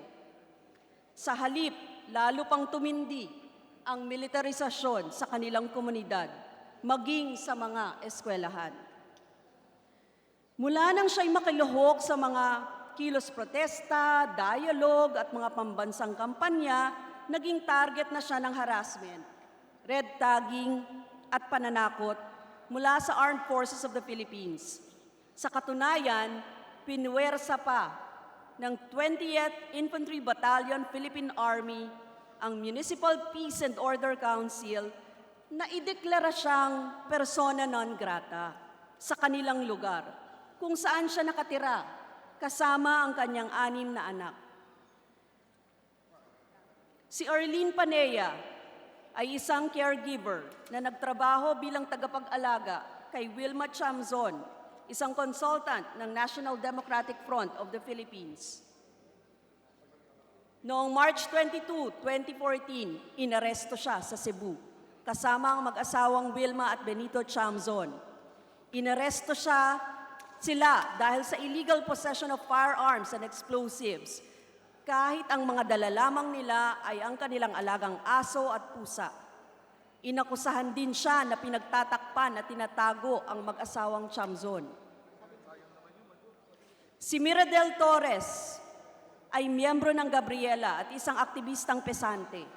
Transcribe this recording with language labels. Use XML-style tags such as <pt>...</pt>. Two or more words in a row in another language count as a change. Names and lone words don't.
<tl>Sa halip, lalo pang tumindi ang militarisasyon sa kanilang komunidad, maging sa mga eskwelahan. Mula nang siya'y makiluhok sa mga kilos protesta, dialogue at mga pambansang kampanya, naging target na siya ng harassment,</tl> <en>red tagging</en> <tl>at pananakot mula sa Armed Forces of the Philippines. Sa katunayan, pinuwersa pa ng 20th Infantry Battalion Philippine Army ang Municipal Peace and Order Council na ideklara siyang</tl> <la>persona non grata</la> <tl>sa kanilang lugar kung saan siya nakatira kasama ang kanyang 6 na anak. Si Arlene Panea ay isang caregiver na nagtrabaho bilang tagapag-alaga kay Wilma Chamzon, isang consultant ng National Democratic Front of the Philippines. Noong March 22, 2014, inaresto siya sa Cebu kasama ang mag-asawang Wilma at Benito Chamzon. Inaresto sila dahil sa</tl> <en>illegal possession of firearms and explosives,</en> <tl>kahit ang mga dala lamang nila ay ang kanilang alagang aso at pusa. Inakusahan din siya na pinagtatakpan at tinatago ang mag-asawang Chamzon. Si Miradel Torres ay miyembro ng Gabriela at isang aktivistang pesante.</tl>